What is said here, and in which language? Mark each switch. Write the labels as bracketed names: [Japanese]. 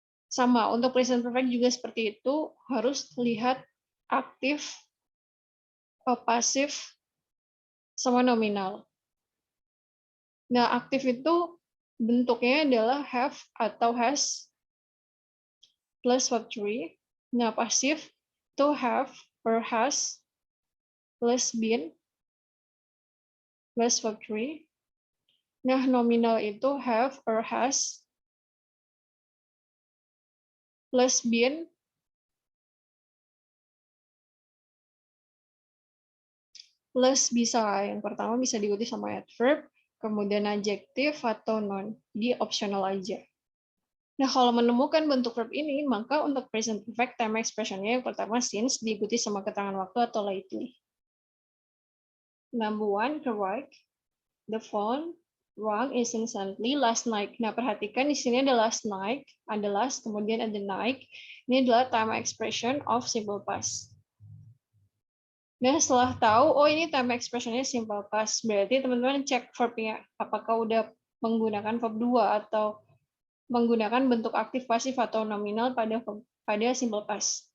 [Indonesian] Sama, untuk present perfect juga seperti itu, harus lihat aktif, pasif, sama nominal. Nah, aktif itu bentuknya adalah have atau has plus verb 3. Nah, pasif to have or has plus been plus verb 3. Nah, nominal itu have or has plus been plus bisa. Yang pertama bisa diikuti sama adverb, kemudian adjektif atau noun. Jadi optional aja. Nah, kalau menemukan bentuk verb ini, maka untuk present perfect time expression-nya yang pertama since diikuti sama keterangan waktu atau lately. [English] Number 1, correct. The phone rang incessantly last night. [Indonesian] Nah, perhatikan di sini ada last night, ada last, kemudian ada night. Ini adalah time expression of simple past. Nah, setelah tahu, oh ini time expression-nya simple past, berarti teman-teman cek verb-nya, apakah udah menggunakan verb 2 atau menggunakan bentuk aktif pasif atau nominal pada simple past.